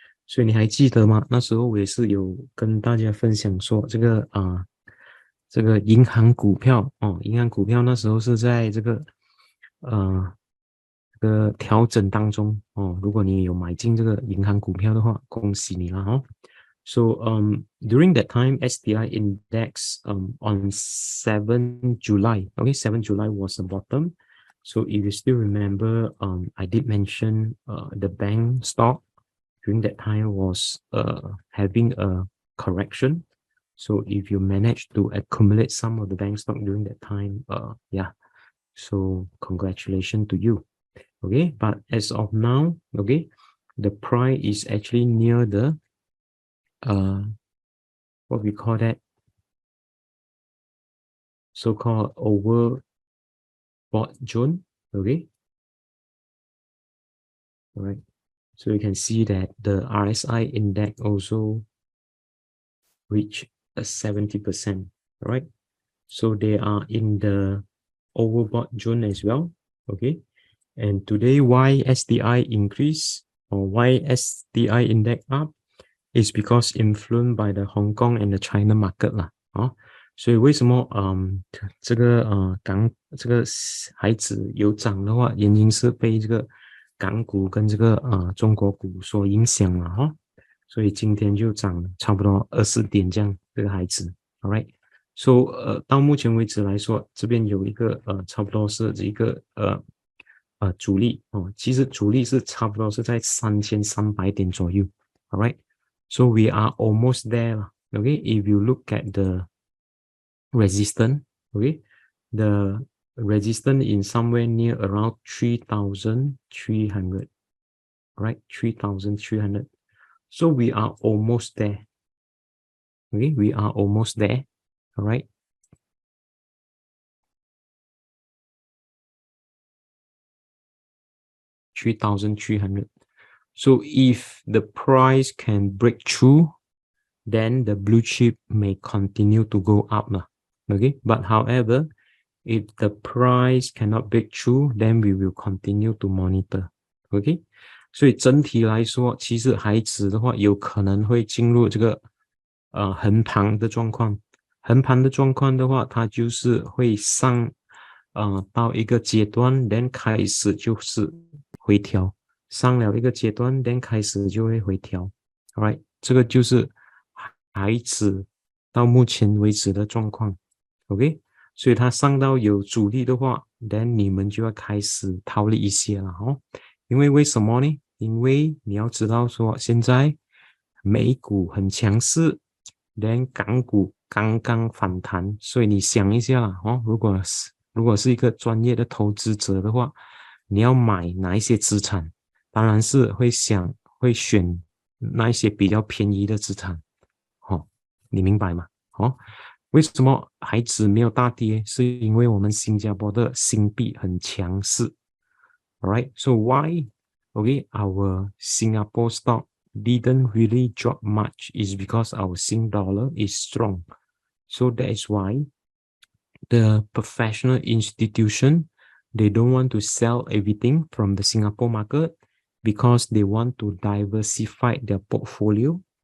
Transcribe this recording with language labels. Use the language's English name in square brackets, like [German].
[Chinese] 所以你还记得吗？那时候我也是有跟大家分享说这个这个银行股票银行股票那时候是在这个这个调整当中如果你有买进这个银行股票的话，恭喜你了 [English] So during that time, STI index on 7 July, okay, 7 July was the bottom. So if you still remember, I did mention the bank stock during that time was having a correction. So if you manage to accumulate some of the bank stock during that time, yeah, so congratulations to you. Okay, but as of now, okay, the price is actually near the what we call that so-called overbought zone. Okay, all right, so you can see that the RSI index also reached a 70%. Right, so they are in the overbought zone as well. Okay, and today why STI increase or why STI index up is because influenced by the Hong Kong and the China market [Chinese] 啦所以为什么这个这个海指有涨的话，原因是被这个港股跟这个中国股所影响了所以今天就涨差不多20点这样，这个海指 ， [English] all right。 So [Chinese] 到目前为止来说，这边有一个差不多是一个阻力其实阻力是差不多是在3300点左右 ， [English] all right。 So we are almost there. Okay, if you look at the resistance, okay, the resistance in somewhere near around 3,300, right? 3,300. So we are almost there. Okay, we are almost there. All right. $3,300. So if the price can break through, then the blue chip may continue to go up. Okay, but however, if the price cannot break through, then we will continue to monitor. Okay, [Chinese] 所以整体来说，其实海指的话，有可能会进入这个横盘的状况。横盘的状况的话，它就是会上到一个阶段 ， [English] then [Chinese] 开始就是回调。上了一个阶段 [English] then [Chinese] 开始就会回调 ， [English] alright， [Chinese] 这个就是海指到目前为止的状况 ， [English] OK， [Chinese] 所以它上到有阻力的话 ， [English] then [Chinese] 你们就要开始逃离一些了因为什么呢？因为你要知道说现在美股很强势 ， [English] then [Chinese] 港股刚刚反弹，所以你想一下啦如果是一个专业的投资者的话，你要买哪一些资产？当然是会选那一些比较便宜的资产你明白吗为什么海指没有大跌？是因为我们新加坡的新币很强势 [English] Alright, so why our Singapore stock didn't really drop much is because our Sing dollar is strong. So that is why the professional institution, they don't want to sell everything from the Singapore market because they want to diversify their portfolio.